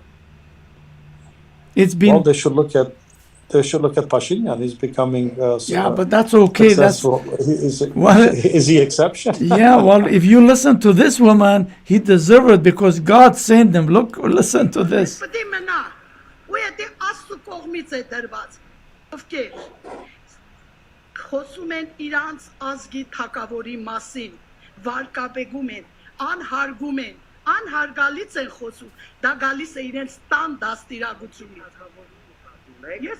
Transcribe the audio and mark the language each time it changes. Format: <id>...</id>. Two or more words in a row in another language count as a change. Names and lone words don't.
<en>It's been Well, they should look at Pashinyan. He's becoming but that's okay. successful. Well, Is he exception? yeah, well, if you listen to this woman, he deserved it because God sent him. Look, listen to this.</en> <hy>Պետք է մնա, ու եթե Աստծո կողմից է դրված, ովքեր խոսում են իրանց ազգի թակավորի մասին, վարկաբեկում են, անհարգում են, անհարգալից են խոսում, դա գալիս է իրենց տան դաստիարակությունից։ Ես</hy>